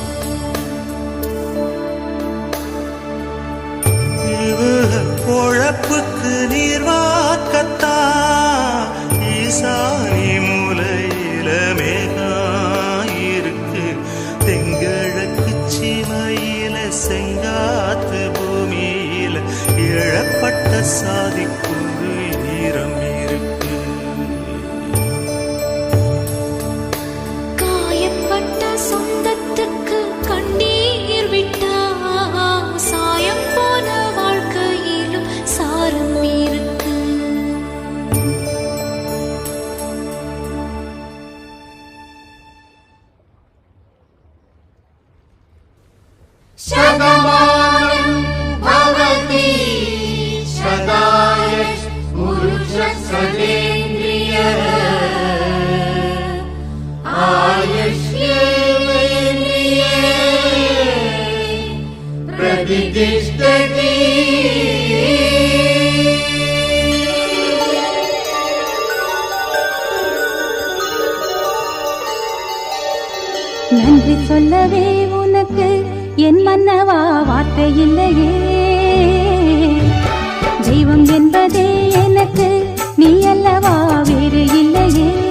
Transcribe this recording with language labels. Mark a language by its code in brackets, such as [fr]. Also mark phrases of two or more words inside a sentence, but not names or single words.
[ta] இவக பொழப்புக்கு நீர் வாக்கத்தா ஈசானி மூலையில மேகம் இருக்கு தெங்கிழக்கு சீமையில செங்காத்து பூமியில இழப்பட்ட சாதிக்குரு ஈரம் இருக்கு காயப்பட்ட சொந்தத்துக்கு கண்ணீர் விட்டா சாயம் போன வாழ்க்கையிலும் சாரம் இருக்கு [sa] शतमानं भवति शताय पुरुषसतेन्द्रियः आयुष्येवेन्द्रिये प्रतिष्ठति [ta] நன்றி சொல்லவே உனக்கு என் மன்னவா வார்த்தை இல்லையே தெய்வம் என்பதே எனக்கு நீ அல்லவா வேறு இல்லையே